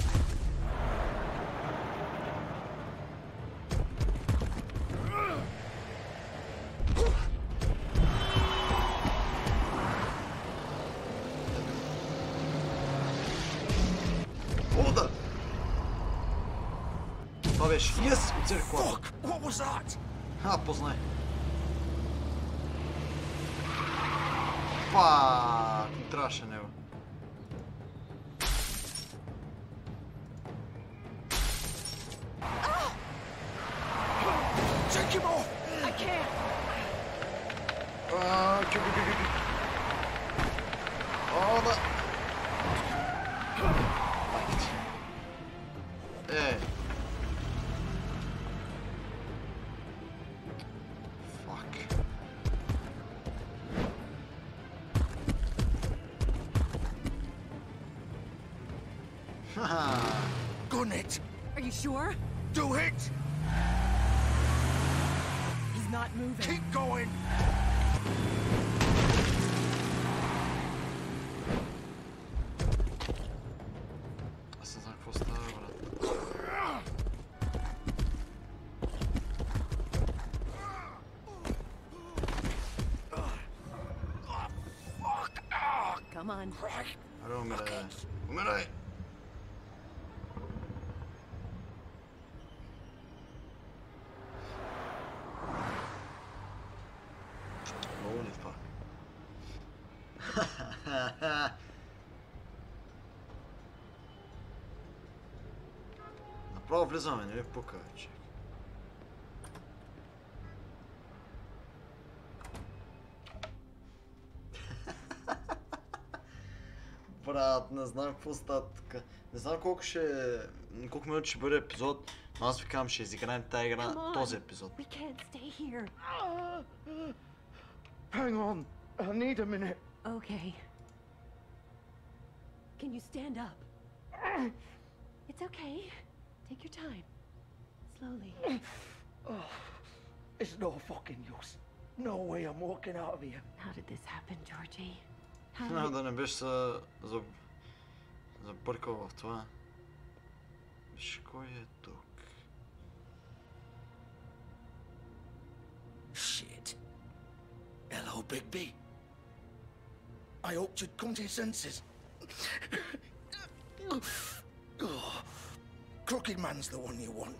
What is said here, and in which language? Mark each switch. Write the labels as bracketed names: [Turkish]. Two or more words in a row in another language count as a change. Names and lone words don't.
[Bulgarian] О, да! Това беше. Yes! Оцелих колата. [English] Fuck! What was that? [Bulgarian] Познай. Пак! Не трябваше него. [English] Take him off! I can't. [Bulgarian] О, да! [English] Fuck. Gun it! Are you sure? Do it! He's not moving. Keep going! [Bulgarian] Аз не знам какво става, брат. [English] Come on. [Bulgarian] Аре, умирай. Умирай! Много ли това? Направо влизаме, не ми пука, че. Брат, не знам какво става тук. Не знам колко минути ще бъде епизод, но аз ви казвам, ще изиграем тази игра този епизод. [English] We can't stay here. Hang on. I need a minute. Okay. Can you stand up? It's okay. Take your time. Slowly. It's no fucking use. No way I'm walking out of here. How did this happen, Georgie? [Bulgarian] Да не беше забъркал в това. Виж кой е тук. [English] Shit. Hello, Bigby. I hoped you'd come to your senses. Crooked Man's the one you want.